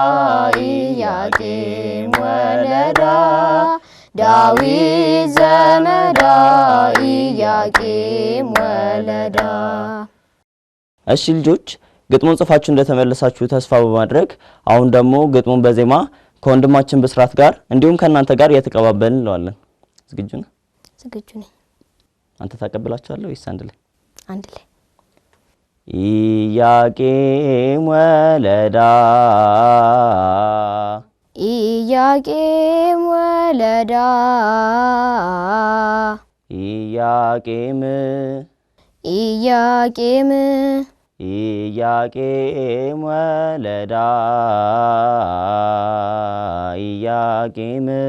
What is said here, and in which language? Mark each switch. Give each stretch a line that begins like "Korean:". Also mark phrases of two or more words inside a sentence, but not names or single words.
Geez: ኢያቄም ወለዳ ዳዊት ዘመዳ ኢያቄም ወለዳ።
Amharic: እሺ ልጆች ግጥሙን ጽፋችሁ እንደተመለሳችሁ ተስፋ በማድረግ አሁን ደግሞ ግጥሙን በዜማ ከወንድማችን ብስራት ጋር እንዲሁም ከናንተ ጋር እየተቀባበልን እንለዋለን። ዝግጁ ነህ? ዝግጁ ነኝ። አንተ ታቀብላችኋለህ ወይስ አንድ ላይ? አንድ ላይ።
Geez: ኢያቄም ወለዳ ኢያቄም ወለዳ ኢያቄም ኢያቄም ኢያቄም ወለዳ ኢያቄም